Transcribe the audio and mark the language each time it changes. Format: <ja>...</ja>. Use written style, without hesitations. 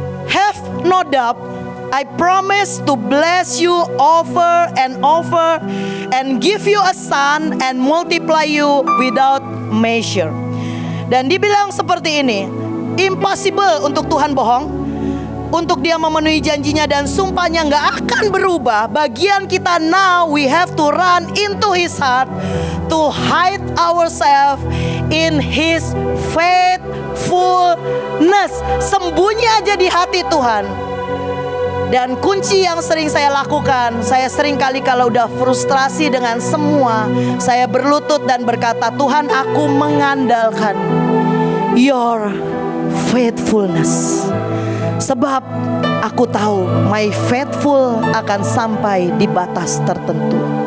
<en>Have no doubt, I promise to bless you over and over and give you a son and multiply you without measure.</en> <id>Dan dibilang seperti ini, impossible untuk Tuhan bohong. Untuk dia memenuhi janjinya dan sumpahnya gak akan berubah. Bagian kita</id> <en>now, we have to run into his heart, to hide ourselves in his faithfulness.</en> <id>Sembunyi aja di hati Tuhan. Dan kunci yang sering saya lakukan, saya sering kali kalau udah frustrasi dengan semua, saya berlutut dan berkata, Tuhan, aku mengandalkan</id> <en>your faithfulness.</en> <id>Sebab aku tahu</id> <en>my faithful</en> <id>akan sampai di batas tertentu.</id>